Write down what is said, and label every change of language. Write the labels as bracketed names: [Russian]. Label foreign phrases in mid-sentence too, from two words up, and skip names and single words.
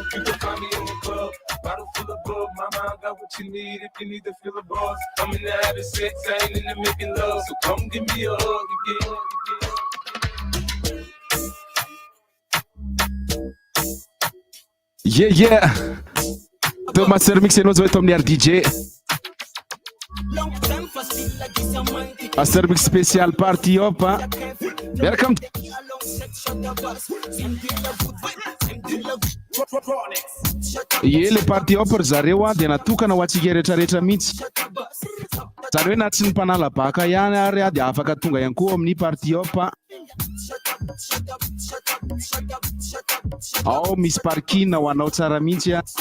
[English] You can find me in the club, bottle full of bug, mama, I got what you need if you need to fill a buzz. I'm in the having sex, I ain't in the making love, so come give me a hug again. Yeah. [Malagasy] To MASTERMIXX enao zao eto amin'ny RDJ. [English] MASTERMIXX spécial party up. [Malagasy] Welcome. Le [English] party up [Malagasy] zareo dia natokana ho antsika rehetrarehetra mihitsy. Zany hoe na tsy ny mpanala baka ihany ary dia afaka tonga ihany koa amin'ny [English] party up. [Malagasy] Ao misy parking ho anao tsara mihitsy.